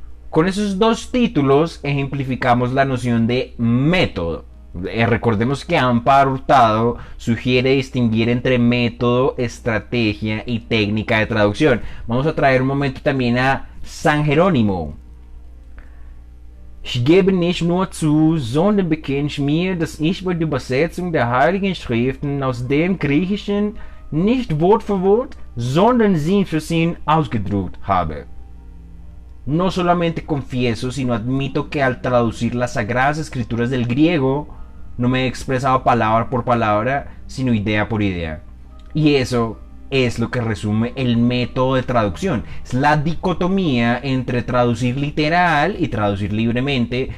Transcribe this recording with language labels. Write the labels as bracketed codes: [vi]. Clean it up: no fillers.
[es] Con esos dos títulos ejemplificamos la noción de método. Recordemos que Amparo Hurtado sugiere distinguir entre método, estrategia y técnica de traducción. Vamos a traer un momento también a San Jerónimo. [de] Ich gebe nicht nur zu, sondern bekenne ich mir, dass ich bei der Übersetzung der Heiligen Schriften aus dem Griechischen nicht Wort für Wort, sondern Sinn für Sinn ausgedruckt habe. [es] No solamente confieso, sino admito que al traducir las sagradas escrituras del griego, no me he expresado palabra por palabra, sino idea por idea. Y eso es lo que resume el método de traducción. Es la dicotomía entre traducir literal y traducir libremente.